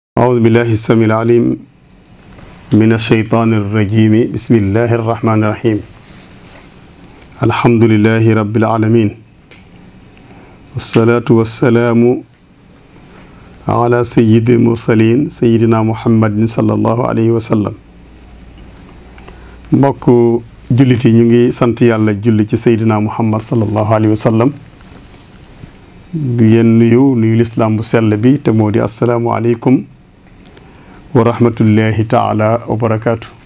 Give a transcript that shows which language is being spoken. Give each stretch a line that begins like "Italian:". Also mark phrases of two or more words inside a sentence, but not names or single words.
Arabic: أعوذ بالله السميع العليم من الشيطان الرجيم بسم الله الرحمن الرحيم الحمد لله رب العالمين والصلاة والسلام على سيد المرسلين سيدنا محمد صلى الله عليه وسلم
Wolof: mbokk jullit yi ñu ngi sant yàlla julli ci Seydina Muhammad
Arabic: صلى الله عليه وسلم
Wolof: di yéen nuyu lislaam bu sell bi te moo di
Arabic: السلام عليكم ورحمة الله تعالى وبركاته.